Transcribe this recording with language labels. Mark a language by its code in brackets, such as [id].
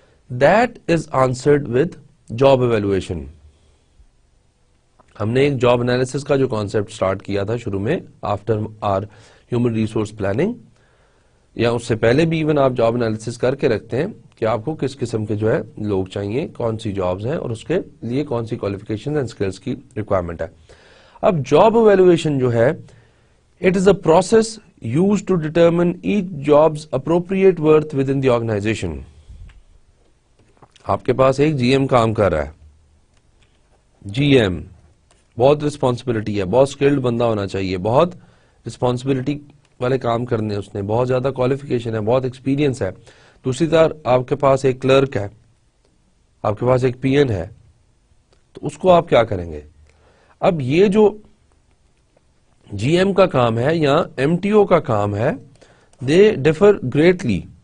[en] That is answered with job evaluation. [ur] ہم نے ایک جاب انالیسس کا جو کانسیپٹ سٹارٹ کیا تھا شروع میں after are human resource planning, یا اس سے پہلے بھی ایون آپ جاب انالیسس کر کے رکھتے ہیں کہ آپ کو کس قسم کے جو ہے لوگ چاہیے, کون سی جابز ہیں اور اس کے لیے کون سی کوالیفیکیشن اینڈ اسکلس کی ریکوائرمنٹ ہے. اب جاب ایویلویشن جو ہے [en] It is a process used to determine each jobs appropriate worth within the organization. [ur] آپ کے پاس ایک GM کام کر رہا ہے, GM بہت رسپانسبلٹی ہے, بہت اسکلڈ بندہ ہونا چاہیے, بہت رسپانسبلٹی والے کام کرنے, اس نے بہت زیادہ کوالیفیکیشن ہے, بہت ایکسپیرینس ہے. دوسری طرف آپ کے پاس ایک کلرک ہے, آپ کے پاس ایک PN ہے, تو اس کو آپ کیا کریں گے؟ اب یہ جو GM کا کام ہے یا MTO کا کام ہے, [en] They differ greatly.